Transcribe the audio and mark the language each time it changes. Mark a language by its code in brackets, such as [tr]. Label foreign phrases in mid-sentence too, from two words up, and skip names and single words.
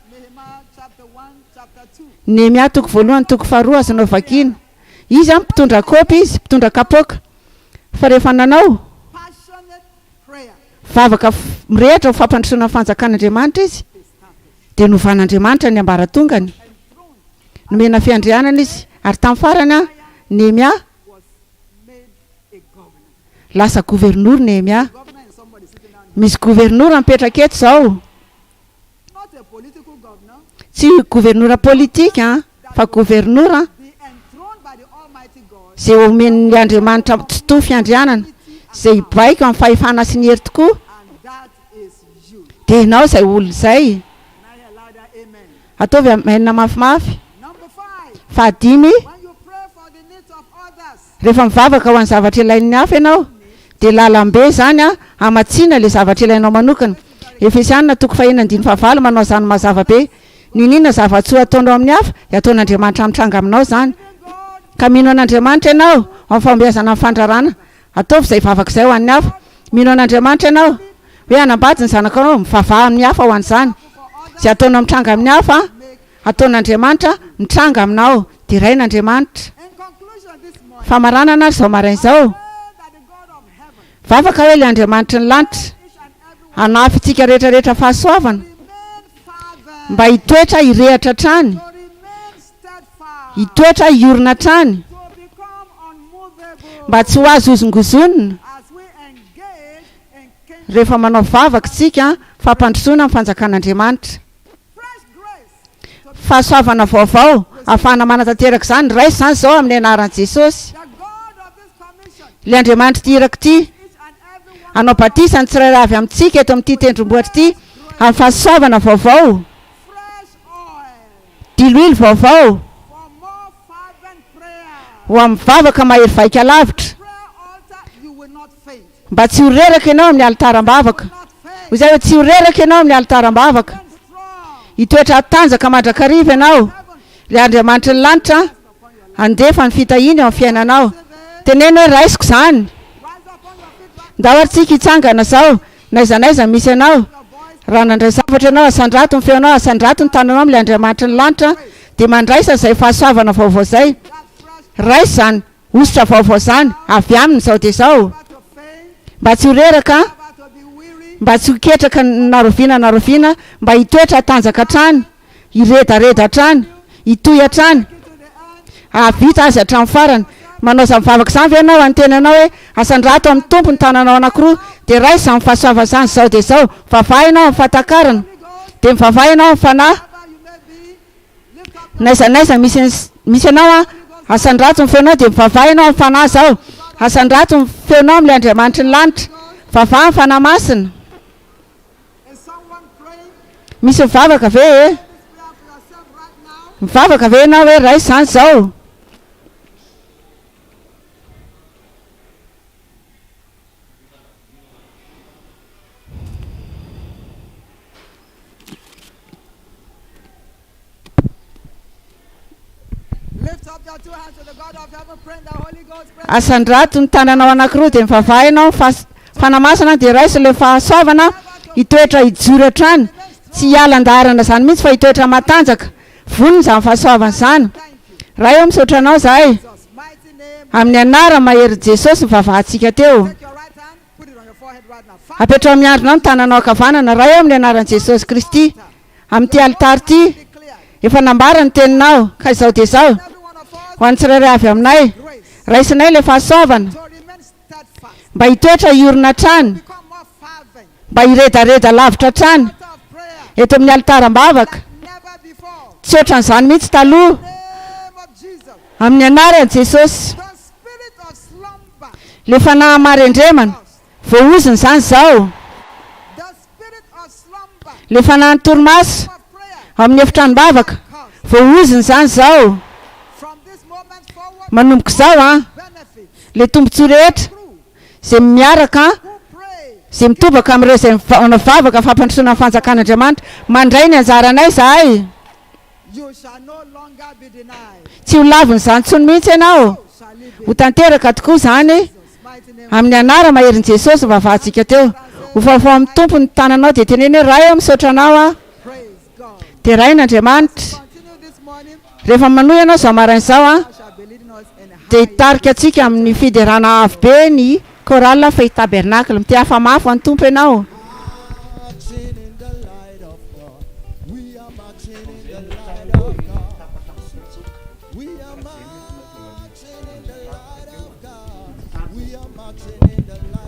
[en] Nehemiah chapter 1, chapter 2. [mg] Nehemia toko voalohany toko faharoa azonao vakiana. Izy a mpitondra kaopy izy, mpitondra kapoaka. Fa rehefa nanao [en] Passionate prayer [mg] vavaka mirehatra ho fampandrosoana ny fanjakan'Andriamanitra izy, dia novan'Andriamanitra ny ambaratongany. Nomena fiandrianana izy. Ary tamin'ny farany a, Nehemia was lasa gouverneur Nehemia. [en] Governor is somebody sitting down. [mg] Misy gouverneur mipetraka eto zao, [en] Not a political governor. [mg] tsy gouverneur politika fa gouverneur [en] Be enthroned by the Almighty God. [mg] zay omen'ny Andriamanitra tsy to fiandrianana, zay baiko amin'ny fahefana sy ny hery tokoa. [en] And that is you. [mg] Dia ianao izay olo izay. [en] Now hear louder, [mg] amen. Ataovy amenina mafimafy. [en] Number 5. [mg] Fahadimy, [en] When you pray for the needs of others, [mg] rehefa mivavaka ho an'ny zavatra ilain'ny hafa ianao, dia lalam-be zany hamatsiana ilay zavatra ilainao manokana. Efesianina 4:5 manao zany mazava be. Ninona zava-tsoa ataonao amin'ny hafa dia ataon'Andriamanitra mitranga aminao zany. Ka mino an'Andriamanitra ianao amin'ny fambeazana amin'ny fandrarana, ataovy izay vavaka izay ho an'ny hafa. Mino an'Andriamanitra ianao hoe hanambady ny zanakanao mivavaha amin'ny hafa ho an'izany. Izay ataonao mitranga amin'ny hafa, ataon'Andriamanitra mitranga aminao. Dia rain'Andriamanitra. [en] in conclusion this morning, [mg] Famaranana ary izao maraina izao, [en] pray that the God of heaven, [mg] vavaka hoe ilay Andriamanitra ny lanitra [en] each and every [mg] hanafy itsika rehetrarehetra fahasoavana, [en] remain fervent, [mg] mba hitoetra hirehatra trany, [en] to remain steadfast, [mg] hitoetra hiorina trany, [en] to become unmovable [mg] mba tsy ho azo ozongozonina [en] as we engage in kingdom. [mg] rehefa manao vavaka tsika fampandrosoana amin'ny fanjakan'Andriamanitra. [en] Fresh grace, [mg] Fahasoavana vaovao ahafahana manatanteraka izany raisy zany izao amin'ny anaran'i Jesosy. [en] the God of this commission, [mg] Ilay Andriamanitra ity iraka ity [en] each and every one, [mg] hanao batisany tsirairay avy amintsika eto amin'ity tendrombohitra ity amin'ny fahasoavana vaovao, [en] fresh oil [mg] diloilo vaovao [en] for more fervent prayer. [mg] ho amin'ny vavaka mahery vaika lavitra, [en] Prayer altar, you will not faint. [mg] mba tsy ho reraka ianao amin'ny alitaram-bavaka. [en] Not faint. [mg] Ho izay hoe tsy ho reraka ianao amin'ny alitaram-bavaka, [en] Stand strong. [mg] hitoetra tanjaka mandrakariva ianao. Ilay Andriamanitra ny lanitra andefa ny fitahiny ao amin'ny fiainanao. Teneno hoe raisiko zany, [en] Rise upon your feet back. [mg] ndahoaritsika hitsangana zao, naiza naiza misy ianao. [en] Your voice. [mg] Raha nandray zavatra ianao, asandrato ny feonao, asandrato ny tananao amin'ilay Andriamanitra ny lanitra, dia mandraisa izay fahasoavana vaovao izay. [en] That fresh [mg] Raisy zany ositra vaovao zany avy aminy izao dia izao, [en] about to faint, [mg] mba tsy ho reraka, [en] about to be weary. [mg] mba tsy ho ketraka naroviana, mba hitoetra tanjaka trany, hiredareda trany, hitoy trany, [en] To the end. [mg] avita azy hatramin'ny farany. Manao izany vavaka izany ve ianao antenanao hoe asandrato amin'ny tompo ny tananao anankiroa, dia raisy izany fahasoava zany izao dia izao. Vavaha ianao amin'ny fahatakarana, dia mivavaha ianao amin'ny fanahy. [en] Wherever you may be, lift up [mg] Naiza naiza misy ianao asandrato ny feonao dia mivavaha ianao amin'ny fanahy zao. Asandrato ny feonao amin'ilay Andriamanitra ny lanitra, vavaha amin'ny fanahy masina. [en] Is someone praying [mg] Misy mivavaka ve [en] this prayer for yourself right now? [mg] mivavaka ve ianao hoe raisy zany izao. [en] Lift up your two hands to the God of heaven, pray in the Holy Ghost. Pray. [mg] Asandrato ny tananao anankiroa dia mivavaha ianao fanahy masina, dia raisy ilay fahasoavana hitoetra hijoro hatrany, tsy hialan-daharana zany mihitsy fa hitoetra matanjaka. Vonona izany fahasoavana izany. Raha eo misaotra anao zahay, [en] Jesus, mighty name. [mg] amin'ny anara mahery Jesosy mivavahantsika teo. [en] Take your right hand, put it on your forehead right now. Father, [mg] Apetrao miandronao ny tananao ankavanana raha eo amin'ny anaran'i Jesosy Kristy. Amin'ity alitary ity declare efa nambara ny teninao, ka izao dia izao [en] every one of us [mg] ho an'ny tsirairay avy aminay. grace Raisinay ilay fahasoavana, [en] to remain steadfast, [mg] mba hitoetra hiorina trany, [en] become more fervent. [mg] mba hiredareda lavitra trany [en] Altar of prayer, [mg] eto amin'ny alitaram-bavaka. [en] never before. [mg] Tsy ohatran'izany mihitsy taloha. [en] Name of Jesus, [mg] Amin'ny anaran'i Jesosy, [en] the spirit of slumber, [mg] le fanahy marendremana voaoziny zany izao. [en] the spirit of slumber [mg] Le fanahy torimaso [en] of prayer, [mg] amin'ny efitranom-bavaka cause voaoziny zany izao. [en] from this moment forward, [mg] Manomboka izao benefit le tombontsoa rehetra through izay miaraka, [en] who pray. [mg] izay mitobaka amin'ireo izay manao vavaka fampandrosoana amin'ny fanjakan'Andriamanitra. Mandray ny anjaranay zahay, [en] You shall no longer be denied. [mg] tsy ho laviny zany tsony mihitsy ianao, [en] Shall it be [mg] ho tanteraka tokoa zany. [en] Jesus' mighty name? [mg] Amin'ny anara maherin'i Jesosy vavahantsika teo. Ho vaovao amin'ny tompo ny tananao dia teneny hoe raha eo misaotra anao [en] Praise God. [mg] dia rain'Andriamanitra. [en] Continue this morning. [mg] Rehefa manohy ianao izao maraina izao [en] I shall be leading us in a [mg] dia high. hitarika antsika amin'ny fiderana avo be ny chorale Faith Tabernacle. Mity hafa mafy ho an'ny tompo ianao. [en] Marching in the light of God. We are marching in the light of God. We are marching in the light of God. We are marching in the